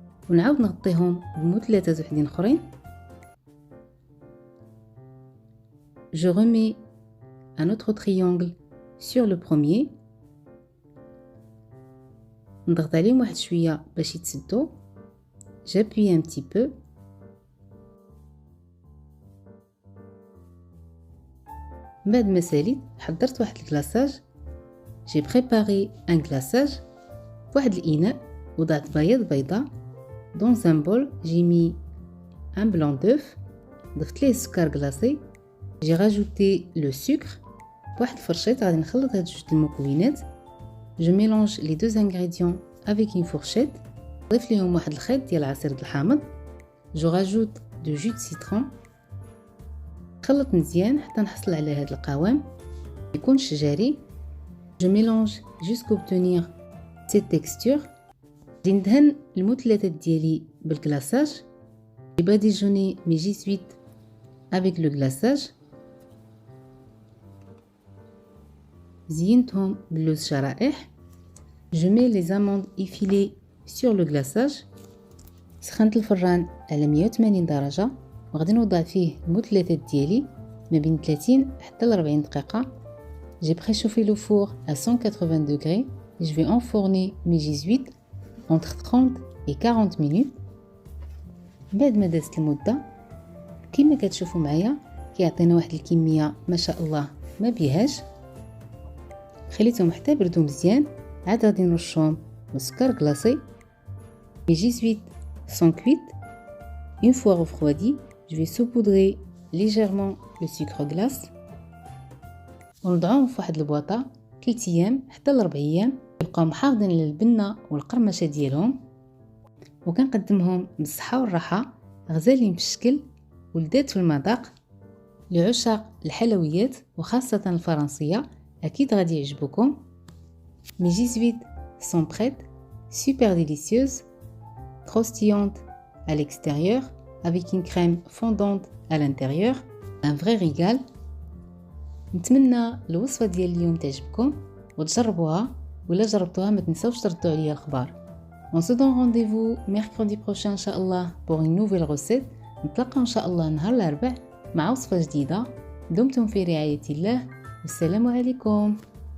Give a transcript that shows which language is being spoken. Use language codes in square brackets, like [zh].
[ar] ونعاود نغطيهم بمثلثات وحدين اخرين. [fr] je remets un autre triangle sur le premier. [ar] نضغط عليهم واحد شويه باش يتسدوا. [fr] j'appuie un petit peu. [ar] بعد ما ساليت حضرت واحد الكلاصاج. [fr] j'ai préparé un glaçage. [ar] واحد الاناء وضعت بيضه. [fr] dans un bol j'ai mis un blanc d'œuf. [ar] ضفت ليه السكر كلاصي. [fr] j'ai rajouté le sucre. [ar] بواحد الفرشيط غادي نخلط هاد جوج المكونات. [fr] je mélange les deux ingrédients avec une fourchette. [ar] نضيف ليهم واحد الخيط ديال عصير الحامض. [fr] je rajoute de jus de citron. [ar] خلط مزيان حتى نحصل على هاد القوام يكون شجري. [fr] je mélange jusqu'à obtenir cette texture. [ar] غادي ندهن المثلثات ديالي بالكلاصاج. [fr] j'ai badigeonné mes J8 avec le glaçage. [ar] زينتهم باللوز شرائح. [fr] je mets les amandes effilées sur le glaçage. [ar] سخنت الفران على 180 درجة وغادي نوضع فيه المثلثات ديالي ما بين 30 حتى ل 40 دقيقة. [fr] j'ai préchauffé le four à 180 degrés. je vais enfourner mes J8 entre 30 et 40 minutes. [ar] بعد ما دازت المدة كما كتشوفوا معايا كيعطينا واحد الكمية ما شاء الله ما بيهاش. خليتهم حتى بردوا مزيان. عاد غادي نرشهم بالسكر كلاصي. [fr] mes J8 sont cuites. une fois refroidis, je vais saupoudrer légèrement le sucre glace. [ar] ونضعوهم في واحد البواطه 3 ايام حتى ل 4 ايام يبقاو محافظين للبنه والقرمشه ديالهم. وكنقدمهم بالصحه والراحه غزالين في الشكل ولذات في المذاق. لعشاق الحلويات وخاصه الفرنسيه اكيد غادي يعجبوكم. [fr] mes J8 sont prêtes, super délicieuses, croustillantes à l'extérieur avec une crème fondante à l'intérieur. un vrai régal. [ar] نتمنى الوصفه ديال اليوم تعجبكم وتجربوها، ولا جربتوها ما تنساوش تردوا عليا الخبار. [fr] on se donne rendez-vous mercredi prochain ان شاء الله pour une nouvelle recette. [ar] نتلاقاو ان شاء الله نهار الاربعاء مع وصفه جديده. دمتم في رعايه الله والسلام عليكم.